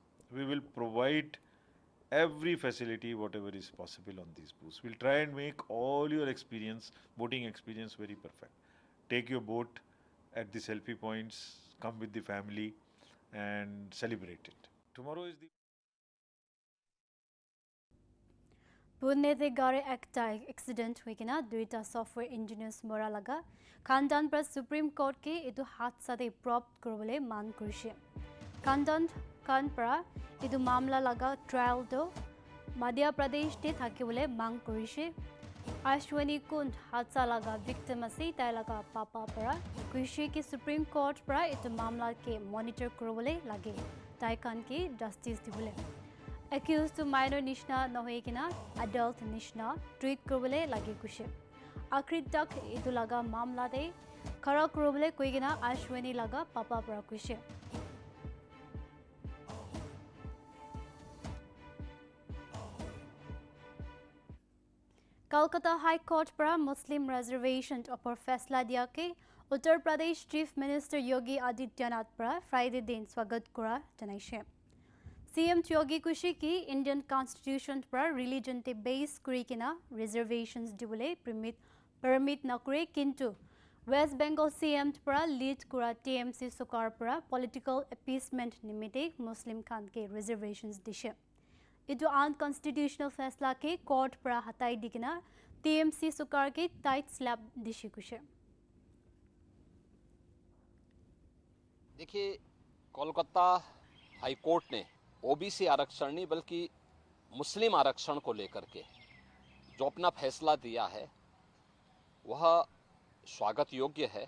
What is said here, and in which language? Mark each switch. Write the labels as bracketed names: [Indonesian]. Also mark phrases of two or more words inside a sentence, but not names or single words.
[English] We will provide every facility, whatever is possible on these booths. We'll try and make all your experience, voting experience, very perfect. Take your vote at the selfie points, come with the family, and celebrate it. Tomorrow is the [Naga Pidgin] Pune de gari ekta accident huikina duita [English] software engineers [Naga Pidgin] mora laga Khandan pra Supreme Court ke etu hadsa de prompt korobole man korise. Khandan khan pra etu mamla laga trial do Madhya Pradesh te thakibole mang korise. Ashwani Kund hadsa laga victim ase tai laga papa pra koise ki Supreme Court pra etu mamla ke monitor korobole lage tai khan ke justice dibole. Accused to minor nishna nohoikina adult nishna treat korobole lage kushe. Akhri tak etu laga mamla de khara korobole koigina Ashwani laga papa pra kushe. Kolkata High Court pra Muslim reservation upper faisla diya ke Uttar Pradesh Chief Minister Yogi Adityanath pra Friday din swagat kora janaise. CM Yogi Kushi ki Indian Constitution pra religion te base kurikina reservations dibule permit na kure kintu West Bengal CM pra lead kura TMC Sukar pra [English] political appeasement [Naga Pidgin] nimite Muslim khan ke reservations dishe. Itu unconstitutional फैसला के कोर्ट पर हटाई दिखना TMC सुकार के टाइट स्लैब दिशी कुछ है। [Hindi] देखिए, कोलकाता हाई कोर्ट ने ओबीसी आरक्षण नहीं बल्कि मुस्लिम आरक्षण को लेकर के जो अपना फैसला दिया है वह स्वागत योग्य है।